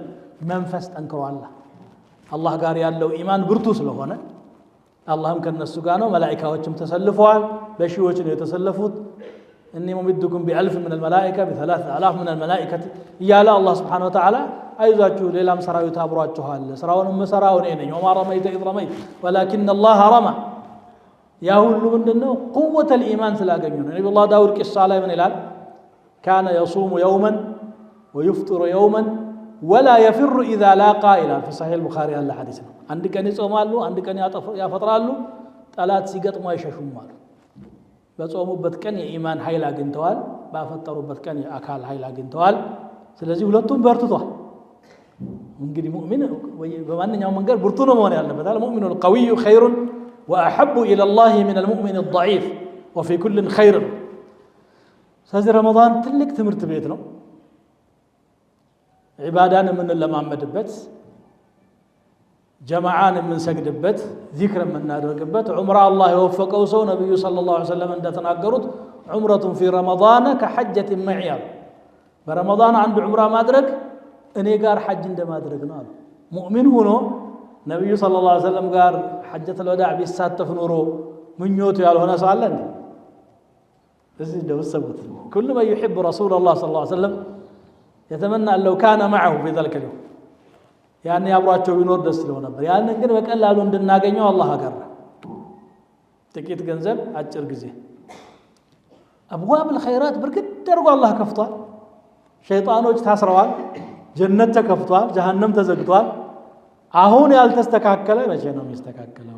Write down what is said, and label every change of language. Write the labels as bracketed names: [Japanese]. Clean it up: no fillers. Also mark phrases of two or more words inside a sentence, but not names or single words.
[Amharic] መንፈስ ጠንክሯል። አላህ ጋር ያለው ኢማን ብርቱ ስለሆነ አላህም ከነሱ ጋር ነው። መላእክቶችም ተሰልፈዋል። በሺዎች ነው የተሰለፉት። [Arabic] إني ممدكم بألف من الملائكة ب3000 من الملائكة [Amharic] እያለ አላህ [Arabic] سبحانه وتعالى [Amharic] አይዟችሁ ሌላም ሰራዊት አብሯችኋል፣ ስራውንም መሰራው እኔ ነኝ። [Arabic] وما رميت إذ رميت ولكن الله رمى። [Amharic] ያ ሁሉ ምንድነው? [Arabic] قوة الإيمان [Amharic] ስላገኙ ነው። ነብዩላህ ዳውድ ቂሳ ላይ ምን ይላል? [Arabic] كان يصوم يوما ويفطر يوما ولا يفر إذا لاقى ይላል في صحيح البخاري [Amharic] ያለ ሐዲስ ነው። አንድ ቀን ይጾማሉ፣ አንድ ቀን ያፈጥራሉ፣ ጠላት ሲገጥሙ አይሸሹም አሉ። በጾሙበት ቀን የኢማን ኃይል አግኝተዋል፣ ባፈጠሩበት ቀን የአካል ኃይል አግኝተዋል። ስለዚህ ሁለቱም በርትቷል። እንግዲህ ሙእሚን በማንኛውም መንገድ ብርቱ ነው መሆን ያለበት። [Arabic] المؤمن القوي خير وأحب إلى الله من المؤمن الضعيف وفي كل خير። [Amharic] ስለዚህ ረመዳን ትልቅ ትምህርት ቤት ነው። ዒባዳን የምንለማመድበት፣ ጀማዓን የምንሰግድበት፣ ዚክር የምናደርግበት። ዑምራ አላህ የወፈቀው ሰው ነብዩ [Arabic] صلى الله عليه وسلم [Amharic] እንደተናገሩት [Arabic] عمرة في رمضان كحجة معي፣ [Amharic] በረመዳን አንድ ዑምራ ማድረግ እኔ ጋር ሐጅ እንደማድረግ ነው አሉ። ሙእሚን ሆኖ ነብዩ [Arabic] صلى الله عليه وسلم [Amharic] ጋር [Arabic] حجة الوداع [Amharic] ቢሳተፍ ኖሮ ምኞቱ ያልሆነ ሰው አለ እንዴ? እዚህ ደውሰቡት [Arabic] كل من يحب رسول الله صلى الله عليه وسلم يتمنى لو كان معه في ذلك اليوم يعني [Amharic] አብሯቸው ቢኖር ደስ ይለው ነበር። ያንን ግን በቀላሉ እንድናገኘው አላህ አገራ። ጥቂት ገንዘብ አጭር ጊዜ [Arabic] أبواب الخيرات [Amharic] በርግጥ ደርጎ አላህ ከፍቷል። ሸይጣኖች ታስረዋል፣ ጀነት ተከፍቷል፣ ጀሃነም ተዘግቷል። አሁን ያልተስተካከለ መቼ ነው የሚስተካከለው?